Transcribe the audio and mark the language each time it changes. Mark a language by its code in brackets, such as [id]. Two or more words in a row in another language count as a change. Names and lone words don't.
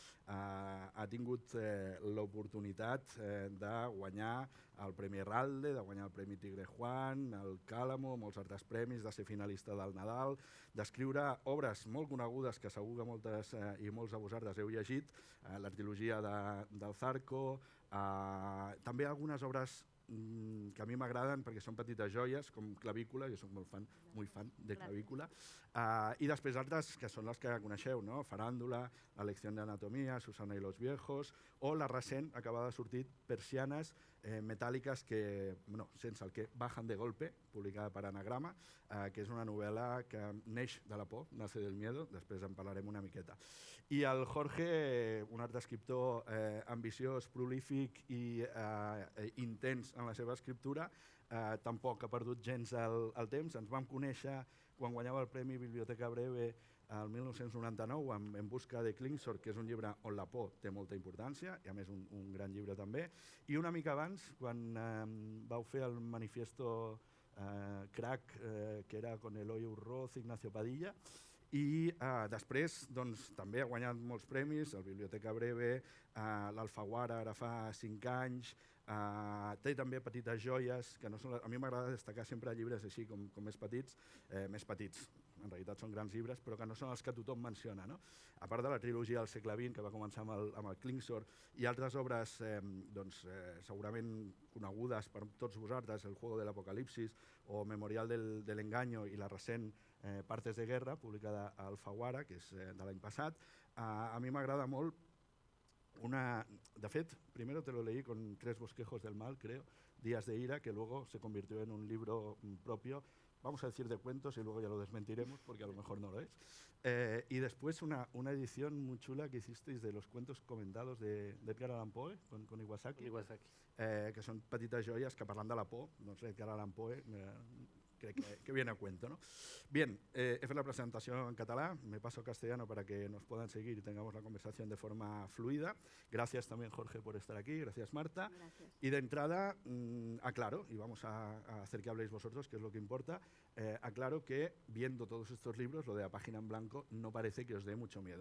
[ca] Ha tingut l'oportunitat de guanyar el Premi Herralde, de guanyar el Premi Tigre Juan, el Càlamo, molts altres premis, de ser finalista del Nadal, d'escriure obres molt conegudes que segur que moltes i molts de vosaltres heu llegit, la trilogia del Zarco, també algunes obres que a mi m'agraden perquè són petites joies, com Clavícula, jo soc molt fan de Clavícula, i després altres que són les que coneixeu, no? Farándula, La lección de anatomía, Susana y los viejos, o la recent acabada de sortir Persianes metàl·liques que, sense el que, [es] bajan de golpe, [ca] publicada per Anagrama, que és una novel·la que neix de la por, [es] nace del miedo, [ca] després en parlarem una miqueta. I el Jorge, un altre escriptor ambiciós, prolífic i intens en la seva escriptura, tampoc ha perdut gens el temps. Ens vam conèixer quan guanyava el Premi Biblioteca Breve el 1999 En busca de Klingsor, que és un llibre on la por té molta importància, i a més un gran llibre també, i una mica abans, quan vau fer el manifiesto Crack, [es] que era con [ca] Eloy Urroz, Ignacio Padilla, i després també ha guanyat molts premis, el Biblioteca Breve, l'Alfaguara ara fa 5 anys, té també petites joies, que no són, a mi m'agrada destacar sempre llibres així com més petits, en realitat són grans llibres, però que no són els que tothom menciona, no? A part de la trilogia del segle XX, que va començar amb el Klingsor, i altres obres segurament conegudes per tots vosaltres, El juego del apocalipsis o Memorial del engaño i la recent Partes de guerra, publicada a Alfaguara, que és de l'any passat. A mi m'agrada molt de fet, [es] primero te lo leí con 3 bosquejos del mal, creo, Días de ira, que luego se convirtió en un libro propio, vamos a decir de cuentos y luego ya lo desmentiremos porque a lo mejor no lo es. Y después una edición muy chula que hicisteis de los cuentos comentados de Edgar Allan Poe con Iwasaki, que [ca] són petites joies que parlant de la por, doncs Edgar Allan Poe, crec que [es] viene a cuento, ¿no? Bien, [ca] he fet la presentació en català, [es] me paso a castellano para que nos puedan seguir y tengamos la conversación de forma fluida. Gracias también, Jorge, por estar aquí, gracias, Marta. Gracias. Y de entrada, aclaro, y vamos a hacer que habléis vosotros, que es lo que importa, aclaro que viendo todos estos libros, lo de la página en blanco no parece que os dé mucho miedo.